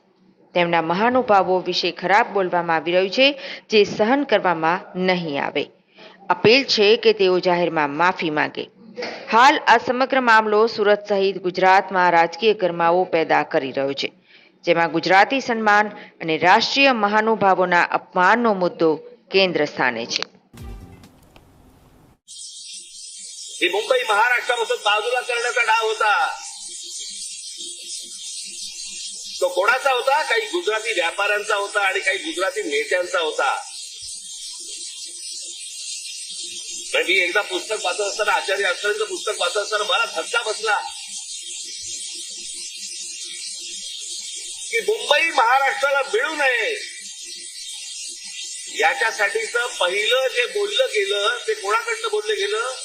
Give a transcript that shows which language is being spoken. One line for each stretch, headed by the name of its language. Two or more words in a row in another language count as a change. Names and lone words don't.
Gujarati: તેમના મહાનુભાવો વિશે ખરાબ બોલવામાં આવી રહ્યું છે જે સહન કરવામાં નહીં આવે. અપીલ છે કે તેઓ જાહેરમાં માફી માંગે. હાલ આ સમગ્ર મામલો સુરત સહિત ગુજરાતમાં રાજકીય ગરમાવો પેદા કરી રહ્યો છે, જેમાં ગુજરાતી સન્માન અને રાષ્ટ્રીય મહાનુભાવોના અપમાનનો મુદ્દો કેન્દ્ર સ્થાને છે.
Marathi: मुंबई महाराष्ट्रापासून बाजूला करण्याचा डाव होता. तो कोणाचा होता? काही गुजराती व्यापाऱ्यांचा होता आणि काही गुजराती नेत्यांचा होता. मी एकदा पुस्तक वाचत असताना, आचार्य अक्षरांचं पुस्तक वाचत असताना मला धक्का बसला की मुंबई महाराष्ट्राला मिळू नये याच्यासाठीचं पहिलं जे बोललं गेलं ते कोणाकडनं बोललं गेलं?